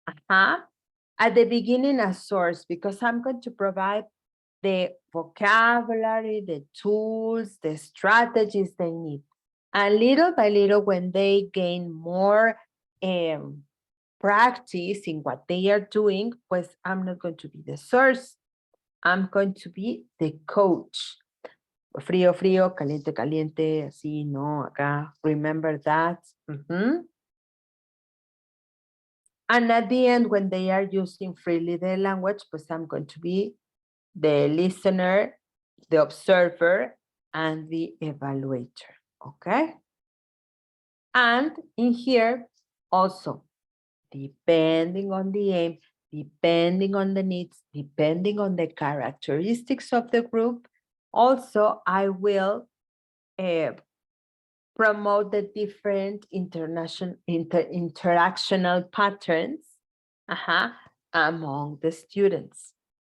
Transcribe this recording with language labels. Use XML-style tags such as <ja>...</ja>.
<en>At the beginning, a source, because I'm going to provide the vocabulary, the tools, the strategies they need. And little by little, when they gain more practice in what they are doing, pues I'm not going to be the source. I'm going to be the coach.</en> <es>Frío, frío, caliente, caliente, así, no, acá.</es> <en>Remember that. And at the end, when they are using freely the language, pues I'm going to be the listener, the observer, and the evaluator, okay? And in here, also, depending on the aim, depending on the needs, depending on the characteristics of the group, also I will promote the different interactional patterns among the students.</en>